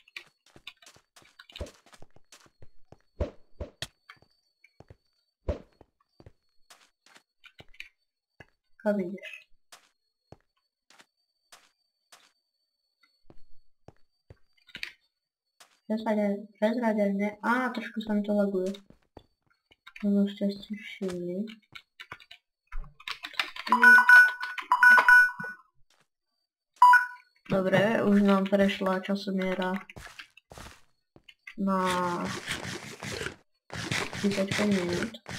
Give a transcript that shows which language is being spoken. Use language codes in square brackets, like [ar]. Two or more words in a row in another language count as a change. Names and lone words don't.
[cs] Kam jdeš? Bezradělně. Trošku se mi to laguje. No, jste si všimli. [sk] Dobre, už nám prešla časomiera na 35 minút.